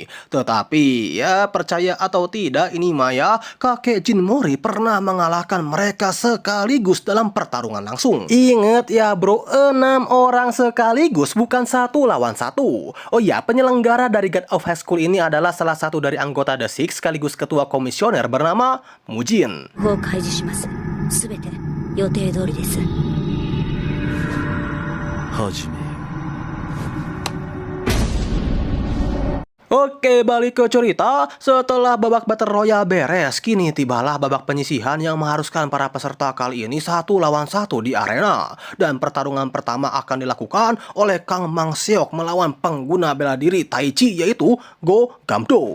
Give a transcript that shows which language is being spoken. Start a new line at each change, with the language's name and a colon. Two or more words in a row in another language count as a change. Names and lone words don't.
Indonesian: Tetapi ya percaya atau tidak ini Maya, kakek Jin Mori pernah mengalahkan mereka sekaligus dalam pertarungan langsung. Ingat ya bro, 6 orang sekaligus, bukan 1 lawan 1. Oh ya, penyelenggara dari God of High School ini adalah salah satu dari anggota The Six sekaligus ketua komisioner bernama Mujin.
Japanese: もう開示します。すべて予定通りです。始め。
Indonesian: Oke, balik ke cerita. Setelah babak Battle Royale beres, kini tibalah babak penyisihan yang mengharuskan para peserta kali ini 1 lawan 1 di arena. Dan pertarungan pertama akan dilakukan oleh Kang Mang Seok melawan pengguna bela diri Tai Chi, yaitu Go Gamdo.